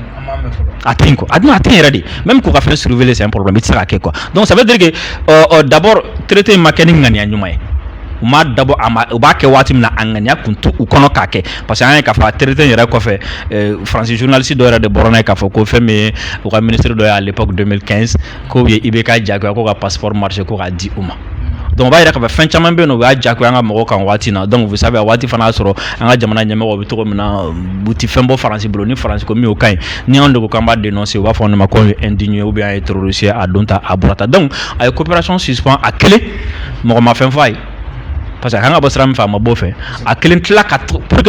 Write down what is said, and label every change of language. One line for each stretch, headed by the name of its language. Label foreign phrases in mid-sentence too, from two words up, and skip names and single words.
Bambara: a tɛ yen quoi a tɛ yen yɛrɛ
French: de même
Bambara: k'u ka fɛn surveiller
French: c'est un problème
Bambara: i tɛ se ka kɛ
French: quoi donc ça veut dire que d'abord traité
Bambara: in ma kɛ ni ŋaniya ɲuman ye u ma dabɔ a ma u b'a kɛ waati min na a ŋaniya kun to u kɔnɔ k'a kɛ parce que an ye k'a fɔ a traité yɛrɛ kɔfɛ Faransi journaliste dɔ yɛrɛ de bɔra n'a ye k'a fɔ ko fɛn min ye u ka ministre dɔ ye
French: à l'époque
Bambara: 2015 k'o ye IBK jagoya ko ka
French: passeport marché
Bambara: ko k'a di u ma donc o b'a yira k'a fɔ fɛn caman bɛ yen nɔ u y'a jagoya an ka mɔgɔw kan waati na
French: donc vous savez
Bambara: a waati fana y'a sɔrɔ an ka jamana ɲɛmɔgɔw bɛ cogo min na u tɛ fɛn bɔ Faransi bolo ni Faransi ko min o ka ɲi ni anw de ko k'an b'a dénoncer u b'a fɔ ne ma ko ye indigne
French: ou bien
Bambara: a ye terroriste a don ta a bɔra ta donc a ye coopération suspend a kelen mɔgɔ ma fɛn fɔ a ye parce que a kan ka bɔ sira min fɛ a ma bɔ o fɛ a kelen tila ka pour